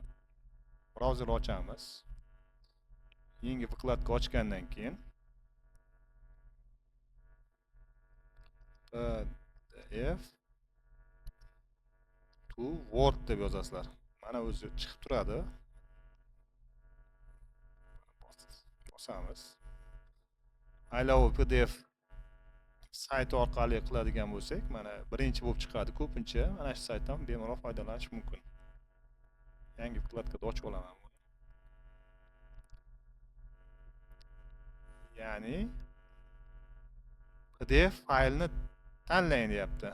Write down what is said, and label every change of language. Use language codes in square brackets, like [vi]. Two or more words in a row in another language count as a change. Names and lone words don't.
[uz] Brauzer ochamiz. Yangi vkladka ochgandan keyin [en] PDF to Word [uz] deb yozasizlar. Mana o'zi chiqib turadi. Bosamiz. I love PDF sayti orqali qiladigan bo'lsak, mana birinchi bo'lib chiqadi. Ko'pincha mana shu saytdan bemalol foydalanish mumkin. Yangi vkladkada ochib olaman buni. Ya'ni PDF faylni tanlang deyapti.